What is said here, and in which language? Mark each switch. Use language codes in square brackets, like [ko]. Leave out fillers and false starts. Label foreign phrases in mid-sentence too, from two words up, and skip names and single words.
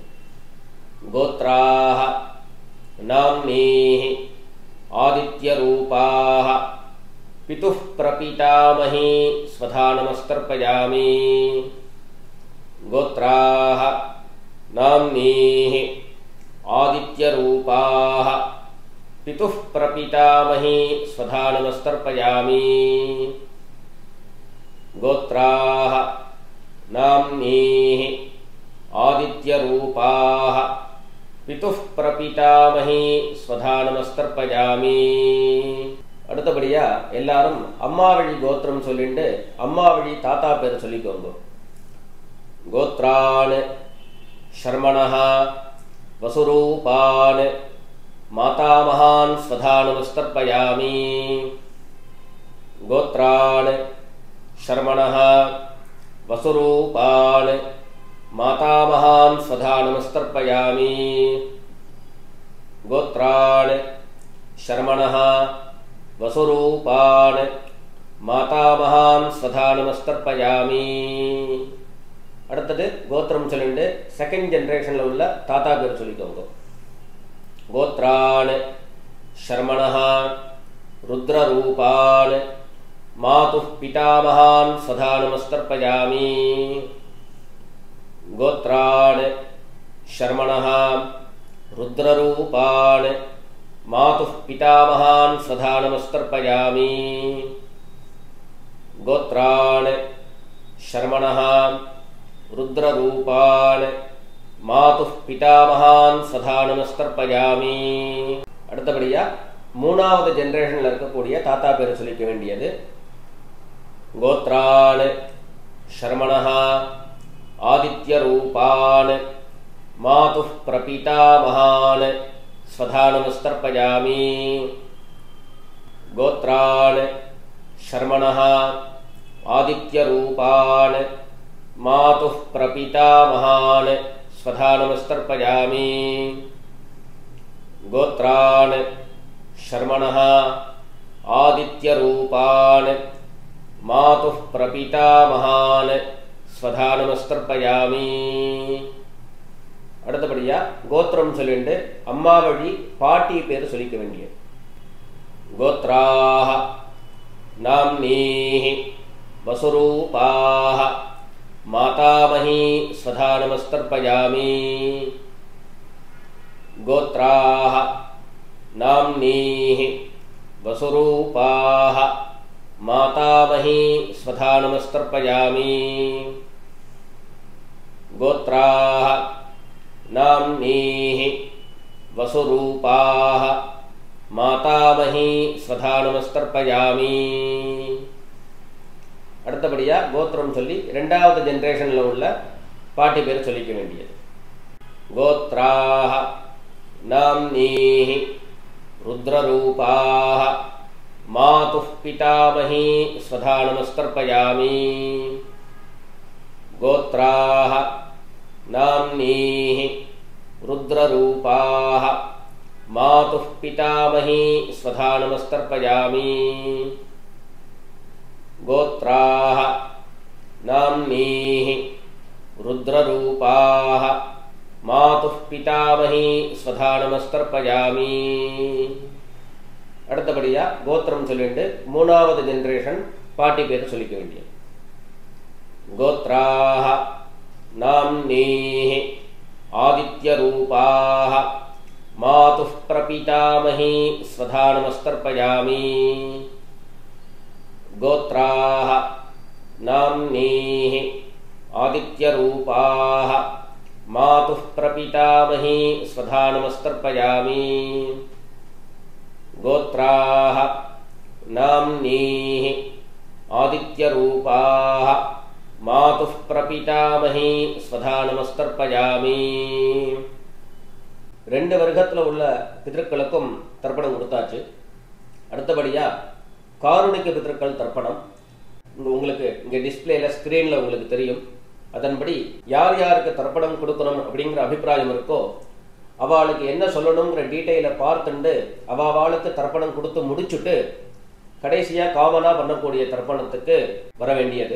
[sa] गोत्राः नाम्नीः आदित्यरूपाः पितुः प्रपितामही स्वधा नमस्तर्पयामि. गोत्राः नाम्नीः आदित्यरूपाः पितुः प्रपितामही स्वधा नमस्तर्पयामि। गोत्राः नाम्नीः आदित्यरूपाः पितुः प्रपितामही स्वधा नमस्तर्पयामि। [ta] அடுத்தபடியா எல்லாரும் அம்மா வழி கோத்திரம் சொல்லிட்டு அம்மா வழி தாத்தா பேர் சொல்லிக்கோங்க. [sa] கோத்ரான் शर्मणः वसुरूपान् मातामहान् स्वधा नमस्तर्पयामि। गोत्रान् शर्मणः वसुरूपान् मातामहान् स्वधा नमस्तर्पयामि। गोत्रान् शर्मणः वसुरूपान् मातामहान् स्वधा नमस्तर्पयामि। [ta] அடுத்தது கோத்திரம் சொல்லிட்டு [en] second generation [ta] உள்ள தாத்தா பேர் சொல்லிக்கோங்க. [sa] கோத்ரான் शर्मणः रुद्ररूपान् मातुः पितामहान् स्वधा नमस्तर्पयामि। गोत्रान् शर्मणः रुद्ररूपान् मातुः पितामहान् स्वधा नमस्तर्पयामि। गोत्रान् शर्मणः रुद्ररूपान् मातुः पितामहान् स्वधा नमस्तर्पयामि। [ta] அடுத்தபடியா மூணாவது ஜெனரேஷன்ல இருக்கக்கூடிய தாத்தா பேர் சொல்லிக்க வேண்டியது. [sa] கோத்ரான் शर्मणः आदित्यरूपान् मातुः प्रपितामहान् स्वधा नमस्तर्पयामि। गोत्रान् शर्मणः आदित्यरूपान् मातुः प्रपितामहान् स्वधा नमस्तर्पयामि। गोत्रान् शर्मणः आदित्यरूपान् मातुः प्रपितामहान् स्वधा नमस्तर्पयामि। [ta] அடுத்தபடியா கோத்திரம் சொல்லிட்டு அம்மா வழி பாட்டி பேர் சொல்லிக்க வேண்டியது. [sa] கோத்ராः नाम्नीः वसुरूपाः मातामही स्वधा नमस्तर्पयामि। गोत्राः नाम्नीः वसुरूपाः मातामही स्वधा नमस्तर्पयामि। गोत्राः नाम्नीः वसुरूपाः मातामही स्वधा नमस्तर्पयामि। [ta] அடுத்தபடியா கோத்திரம் சொல்லி இரண்டாவது ஜெனரேஷன்ல உள்ள பாட்டி பேர் சொல்லிக்க வேண்டியது. [sa] கோத்ராः नाम्नीः रुद्ररूपाः मातुः पितामही स्वधा नमस्तर्पयामि। गोत्राः नाम्नीः रुद्ररूपाः मातुः पितामही स्वधा नमस्तर्पयामि। गोत्राः नाम्नीः रुद्ररूपाः मातुः पितामही स्वधा नमस्तर्पयामि। [ta] அடுத்தபடியா கோத்திரம் சொல்லிட்டு மூணாவது ஜெனரேஷன் பாட்டி பேர் சொல்லிக்க வேண்டியது. [sa] கோத்ராः नाम्नीः आदित्यरूपाः मातुः प्रपितामही स्वधा नमस्तर्पयामि। गोत्राः नाम्नीः आदित्यरूपाः मातुः प्रपितामही स्वधा नमस्तर्पयामि। गोत्राः नाम्नीः आदित्यरूपाः मातुः प्रपितामही स्वधा नमस्तर्पयामि। [ta] ரெண்டு வர்க்கத்துல உள்ள பிதர்களுக்கும் தர்ப்பணம் கொடுத்தாச்சு. அடுத்தபடியா காருணிக பிதர்கள் தர்ப்பணம் உங்களுக்கு இங்க [en] display screen [ta] உங்களுக்கு தெரியும். அதன்படி யார் யாருக்கு தர்ப்பணம் கொடுக்கணும் அப்படிங்கிற அபிப்பிராயம் இருக்கோ அவளுக்கு என்ன சொல்லணுங்கிற டீட்டெயிலை பார்த்துண்டு அவளுக்கு தர்ப்பணம் கொடுத்து முடிச்சுட்டு கடைசியா காமனா பண்ணக்கூடிய தர்ப்பணத்துக்கு வர வேண்டியது.